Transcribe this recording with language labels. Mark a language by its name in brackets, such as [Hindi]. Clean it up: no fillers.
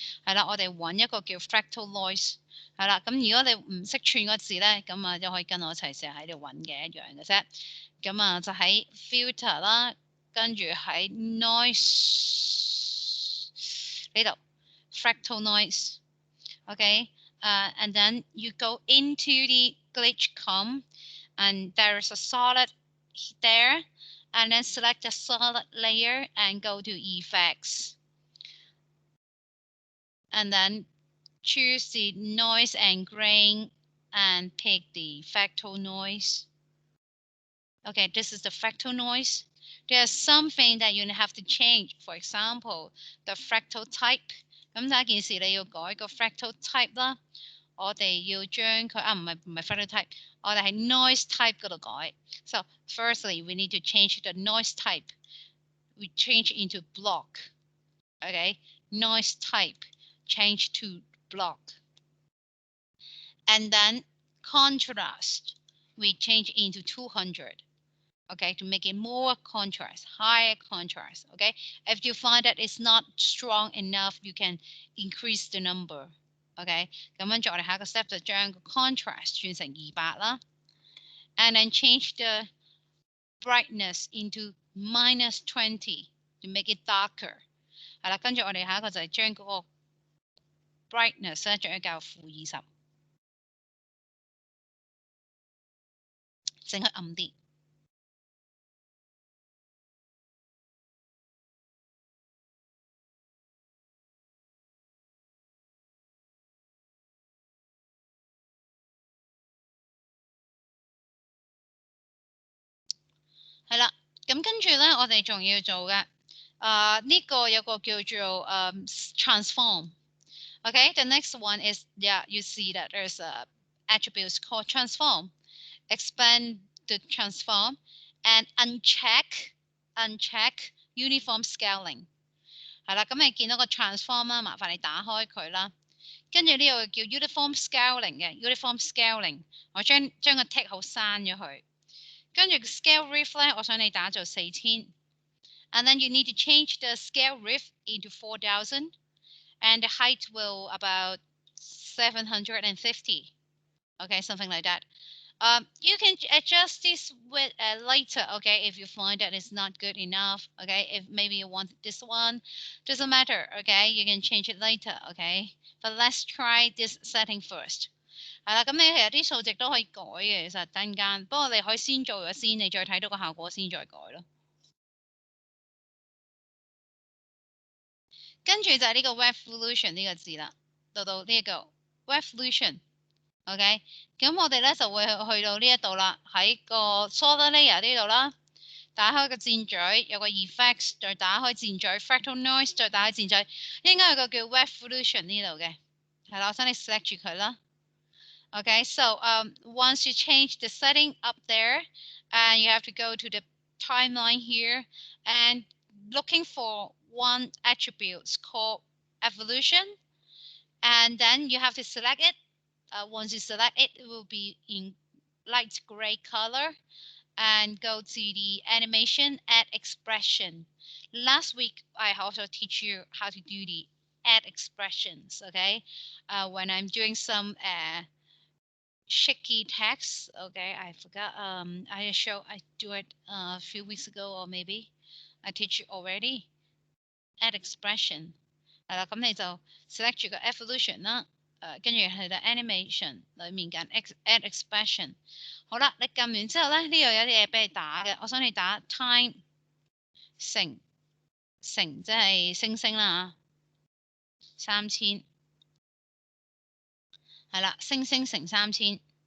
[Cantonese] 係啦，我哋揾一個叫 fractal noise。係啦，咁如果你唔識串個字咧，咁啊就可以跟我一齊成日喺度揾嘅一樣嘅啫。咁啊就喺 filter 啦，跟住喺 noise 呢度 fractal noise。 [English] Okay, and then you go into the glitch com, and there's a solid there, and then select the solid layer and go to effects, and then choose the noise and grain and pick the fractal noise. Okay, this is the fractal noise. There's something that you have to change. For example, the fractal type. [Cantonese] 咁第一件事你要改個 fractal type 啦。我哋要將佢唔係 fractal type，我哋喺 noise type 嗰度改。 [English] So firstly, we need to change the noise type. We change into block. Okay, noise type change to block. And then contrast, we change into 200. Okay, to make it more contrast, higher contrast. Okay, if you find that it's not strong enough, you can increase the number. [Cantonese] Okay， 咁跟住我哋下一個 step 就將個 contrast 轉成200啦 ， and then change the brightness into -20 to make it darker。係啦，跟住我哋下一個就係將嗰個 brightness 咧將佢較-20，整佢暗啲。係啦，咁跟住咧，我哋仲要做嘅，呢個有個叫做transform。 [English] Okay, the next one is, yeah, you see that there's a attributes called transform. Expand the transform and uncheck uniform scaling。 [Cantonese] 係啦，咁你見到個 transform 啦，麻煩你打開佢啦。跟住呢個叫 uniform scaling 嘅 uniform scaling， 我將個 tick 好刪咗佢。跟住 scale width 咧，我想你打做4000。 [English] And then you need to change the scale width into 4000, and the height will about 750. Okay, something like that. You can adjust this with later. Okay, if you find that it's not good enough. Okay, if maybe you want this one, doesn't matter. Okay, you can change it later. Okay, but let's try this setting first. [Cantonese] 係啦，咁你其實啲數值都可以改嘅，其實等間，不過你可以先做咗先，你再睇到個效果先再改咯。跟住就係呢個 revolution 呢個字啦，到呢個 revolution。OK， 咁我哋咧就會去到呢一度啦，喺個 solid layer 呢度啦，打開個箭嘴，有個 effects， 再打開箭嘴 fractal noise， 再打開箭嘴，應該有個叫 revolution 呢度嘅，係啦，我想你 select 住佢啦。 [English] Okay, so once you change the setting up there, and you have to go to the timeline here and looking for one attribute called evolution, and then you have to select it. Once you select it, it will be in light gray color, and go to the animation, add expression. Last week, I also teach you how to do the add expressions. Okay, when I'm doing some shaky text. Okay, I forgot. I do it a few weeks ago, or maybe I teach you already. Add expression. [Cantonese] 係啦，咁你就 select 住個 evolution 啦。跟住係啦 animation 裡面揀 add expression。好啦，你撳完之後咧，呢度有啲嘢俾你打嘅，我想你打 time 乘即係星星啦嚇，3000係啦，星星乘3000。